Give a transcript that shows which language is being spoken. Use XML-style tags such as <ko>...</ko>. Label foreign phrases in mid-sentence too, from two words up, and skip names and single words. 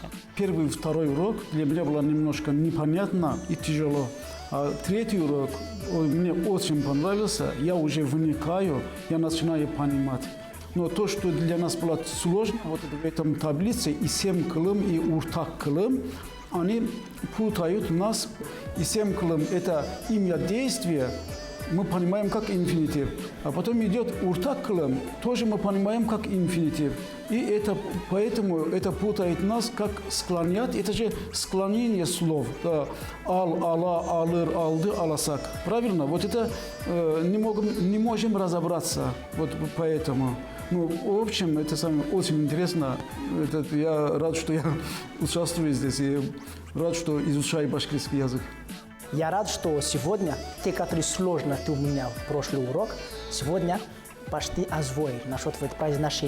<ru>Первый и второй урок для меня было немножко непонятно и тяжело. А третий урок мне очень понравился. Я уже вникаю, я начинаю понимать. Но то, что для нас было сложно, вот в этом таблице и 7 кылым, и</ru> <ba>уртак кылым,</ba> <ru>они путают нас. И 7 кылым – это имя действия, мы понимаем как инфинитив. А потом идет</ru> <ba>уртак кылым,</ba> <ru>тоже мы понимаем как инфинитив. И это, поэтому это путает нас, как склонять. Это же склонение слов.</ru> <ba>Да. Ал, ала, алыр, алды, аласак.</ba> <ru>Правильно? Вот это не можем разобраться. Вот поэтому. Ну, в общем, это очень интересно. Я рад, что я участвую здесь. И рад, что изучаю башкирский язык. Я рад, что сегодня те, которые сложности у меня в прошлый урок, сегодня почти освоили насчет вот произношения.</ru>